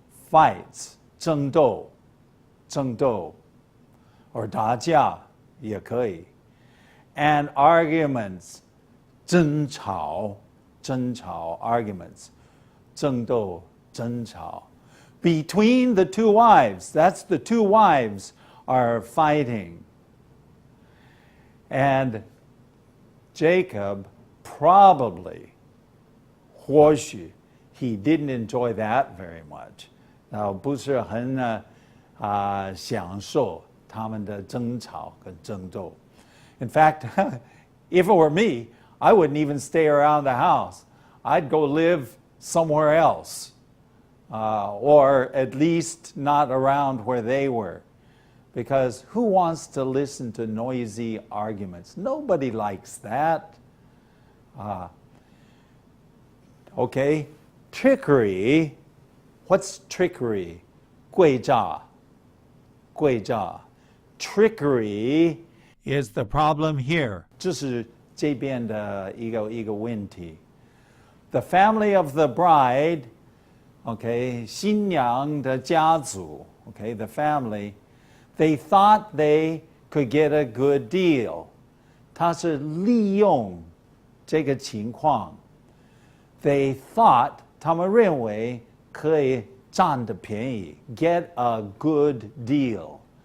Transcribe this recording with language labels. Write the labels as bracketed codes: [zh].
[en] Fights 争斗 or [zh] 打架也可以 [en] and arguments 争吵 arguments 争斗争吵 between the 2 wives. That's the 2 wives are fighting. And Jacob probably 或许 he didn't enjoy that very much. [zh] 不是很享受他们的争吵跟争斗. [en] In fact, if it were me, I wouldn't even stay around the house. I'd go live somewhere else, or at least not around where they were. Because who wants to listen to noisy arguments? Nobody likes that. Okay, trickery. What's trickery? 诡诈诡诈 trickery is the problem here. [zh] 这是这边的一个问题。 [en] The family of the bride, okay, 新娘的家族, okay, the family, they thought they could get a good deal. [zh] 他是利用这个情况 [en] They thought, [zh] 他们认为可以占得便宜 [en] get a good deal.